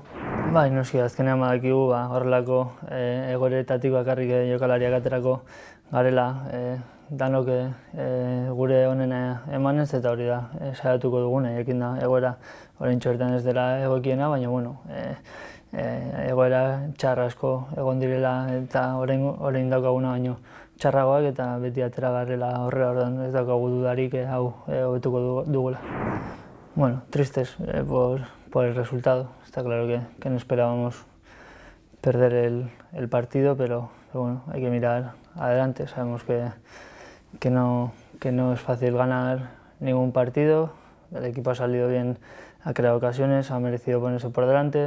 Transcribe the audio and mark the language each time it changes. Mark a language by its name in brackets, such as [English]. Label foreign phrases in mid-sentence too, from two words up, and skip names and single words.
[Basque] Noski, azkenean badakigu horrelako egoeretatik bakarrik jokalariak aterako garela danok gure onena emanez, eta hori da saiatuko duguna, jakin da egoera oraintxe bertan ez dela egokiena, baina egoera txarra asko egon direla eta orain daukaguna baino txarragoak eta beti atera garela horrela, orduan ez daukagu dudarik hau hobetuko dugula. [Spanish] Tristes por el resultado. Está claro que no esperábamos perder el partido, pero hay que mirar adelante. Sabemos que no es fácil ganar ningún partido. El equipo ha salido bien, ha creado ocasiones, ha merecido ponerse por delante.